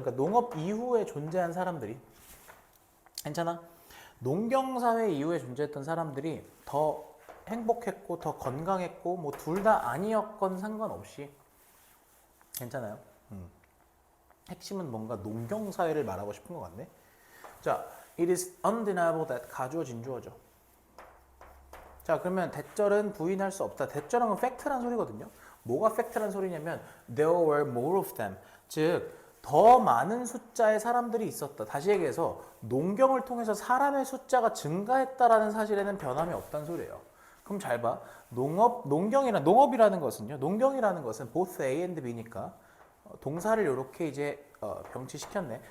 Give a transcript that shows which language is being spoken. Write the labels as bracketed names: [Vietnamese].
[Korean] 그러니까 농업 이후에 존재한 사람들이 괜찮아? 농경 사회 이후에 존재했던 사람들이 더 행복했고 더 건강했고 뭐 둘 다 아니었건 상관없이 괜찮아요? 핵심은 뭔가 농경 사회를 말하고 싶은 것 같네. [English] 자, it is undeniable that [Korean] 가주어 진주어죠. 자, 그러면 대절은 부인할 수 없다. 대절은 건 팩트란 소리거든요. 뭐가 팩트란 소리냐면 [English] there were more of them. [Korean] 즉, 더 많은 숫자의 사람들이 있었다. 다시 얘기해서 농경을 통해서 사람의 숫자가 증가했다라는 사실에는 변함이 없다는 소리예요. 그럼 잘 봐. 농업이라는 것은요. 농경이라는 것은 [English] both A and B [Korean] 니까 동사를 이렇게 이제 병치시켰네.